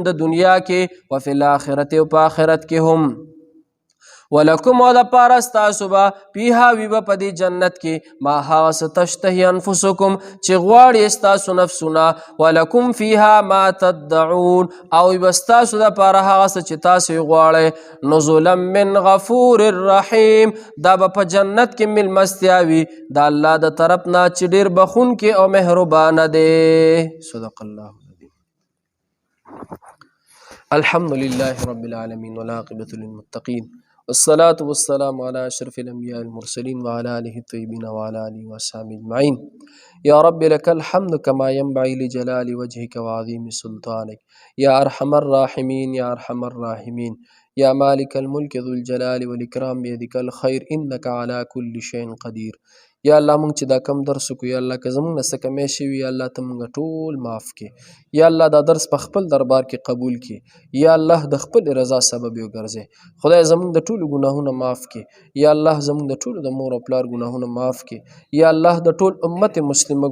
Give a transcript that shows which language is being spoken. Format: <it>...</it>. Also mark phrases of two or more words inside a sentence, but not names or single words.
<ps>د دنیا کې</ps> <ar>وفي الاخرت</ar> <ps>او په آخرت کې هم ولکم او دپاره ستاسو به فیها وي به په دې جنت کې ما هغه څه</ps> <ar>تشتهي انفسکم</ar> <ps>چې غواړي ستاسو نفسونه</ps> <ar>ولکم فیها ما تدعون</ar> <ps>او وي به ستاسو دپاره هغه څه چې تاسو یې غواړئ</ps> <ar>نزلا من غفور رحیم</ar> <ps>دا به په جنت کې میلمستیا وي د الله د طرف نه چې ډېر بخونکی او مهربانه دی</ps> <ar>صدق الله الحمد لله رب العالمين والعاقبة للمتقين والصلاة والسلام على أشرف الأنبياء المرسلين وعلى آله الطيبين وعلى آله وأصحابه أجمعين يا رب لك الحمد كما ينبغي لجلال وجهك وعظيم سلطانك يا أرحم الراحمين يا أرحم الراحمين يا مالك الملك ذو الجلال والإكرام بيدك الخير إنك على كل شيء قدير یا</ar> <ps>الله مونږ چې دا کم درس وکړو</ps> <ar>یا الله</ar> <ps>که زمونږ نه څه کمی شوي</ps> <ar>یا الله</ar> <ps>ته مونږ ټول معاف کړې</ps> <ar>یا الله</ar> <ps>دا درس په خپل دربار کې قبول کړي</ps> <ar>یا الله</ar> <ps>د خپل رضا سبب یې وګرځې خدای زمونږ د ټولو ګناهونه معاف کړي</ps> <ar>یا الله</ar> <ps>زمونږ د ټولو د مور او پلار ګناهونه معاف کړي</ps> <ar>یا الله</ar> <ps>د ټول امت مسلمه</ps>